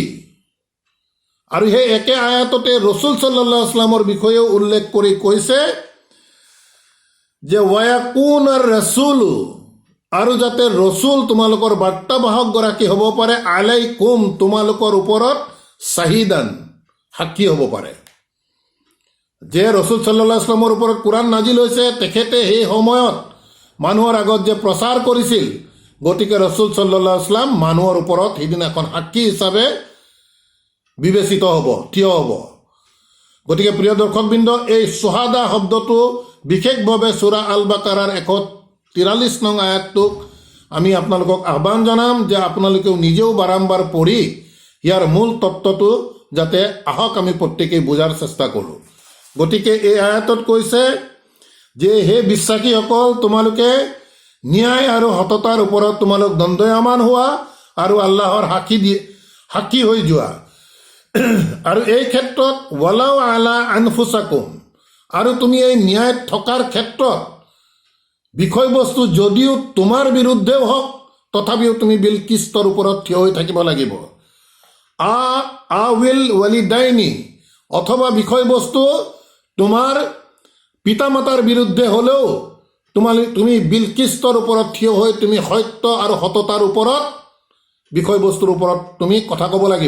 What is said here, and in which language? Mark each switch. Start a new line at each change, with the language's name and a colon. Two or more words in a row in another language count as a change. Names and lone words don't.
Assamese: আৰু সেই একে আয়াততে ৰচুল
Arabic: صلى الله عليه وسلم
Assamese: বিষয়েও উল্লেখ কৰি কৈছে যে
Arabic: ويكون الرسول,
Assamese: আৰু যাতে ৰচুল তোমালোকৰ বাৰ্তাবাহকগৰাকী হ'ব পাৰে, আলাইকুম তোমালোকৰ ওপৰত চাহিদান সাক্ষী হ'ব পাৰে। যে ৰচুল
Arabic: صلى الله عليه وسلم
Assamese: ওপৰত কোৰাণ নাজিল হৈছে, তেখেতে সেই সময়ত মানুহৰ আগত যে প্ৰচাৰ কৰিছিল, গতিকে ৰচুল
Arabic: صلى الله عليه وسلم
Assamese: মানুহৰ ওপৰত সেইদিনাখন সাক্ষী হিচাপে বিবেচিত হ'ব, থিয় হ'ব। গতিকে প্ৰিয় দৰ্শকবৃন্দ, এই চুহাদা শব্দটো বিশেষভাৱে সূৰা আল বাকাৰাৰ 143 নং আয়াতটোক আমি আপোনালোকক আহ্বান জনাম যে আপোনালোকেও নিজেও বাৰম্বাৰ পঢ়ি ইয়াৰ মূল তত্ত্বটো যাতে আহক আমি প্ৰত্যেকেই বুজাৰ চেষ্টা কৰোঁ। গতিকে এই আয়াতত কৈছে যে হে বিশ্বাসীসকল, তোমালোকে ন্যায় আৰু সততাৰ ওপৰত তোমালোক দণ্ডায়মান হোৱা আৰু আল্লাহৰ সাক্ষী হৈ যোৱা। আৰু এই ক্ষেত্ৰত
Arabic: ولو على أنفسكم,
Assamese: আৰু তুমি এই ন্যায়ত থকাৰ ক্ষেত্ৰত বিষয়বস্তু যদিও তোমাৰ বিৰুদ্ধেও হওক, তথাপিও তুমি বিলকিস্তৰ ওপৰত থিয় হৈ থাকিব লাগিব।
Arabic: أو الوالدين,
Assamese: অথবা বিষয়বস্তু তোমাৰ পিতামাতাৰ বিৰুদ্ধে হ'লেও তুমি বিলকিস্তৰ ওপৰত থিয় হৈ তুমি সত্য আৰু সততাৰ ওপৰত বিষয়বস্তুৰ ওপৰত তুমি কথা ক'ব লাগিব।